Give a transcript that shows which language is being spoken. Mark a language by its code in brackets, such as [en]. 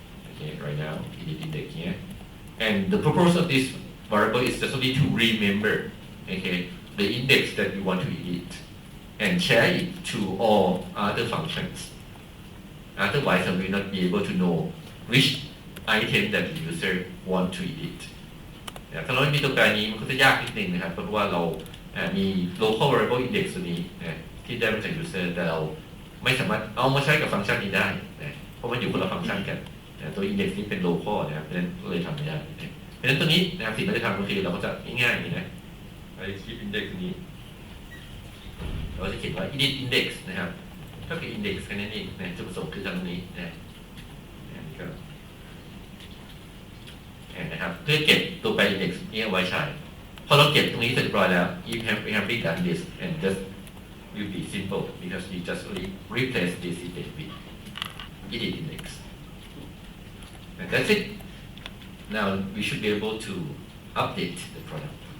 [en] Okay, right now, edit index here. And the purpose of this variable is just only to remember, okay, the index that you want to edit and share it to all other functions. Otherwise, I will not be able to know which item that the user want to edit. [th] ถ้าเราไม่มีตัวแปรนี้มันก็จะยากนิดนึงนะครับเพราะว่าเรามี local variable index ตัวนี้ที่ได้มาจาก user แต่เราไม่สามารถเอามาใช้กับฟังก์ชันนี้ได้นะเพราะมันอยู่คนละฟังก์ชันกันตัว index นี้เป็น local นะครับเพราะฉะนั้นก็เลยทำไม่ได้เพราะฉะนั้นตัวนี้นะครับสิ่งที่เราทำก็คือเราก็จะง่ายๆอย่างนี้นะเราจะคีป index นี้ เราจะเขียนว่า edit index นะครับก็คือ index แค่นั้นเองนะจุดประสงค์คือตรงนี้นะครับเพื่อเก็บตัวแปร index นี้เอาไว้ใช้พอเราเก็บตรงนี้เสร็จเรียบร้อยแล้ว [en] if we have done this and just will be simple because we just replace this index with edit index. And that's it. Now we should be able to update the product.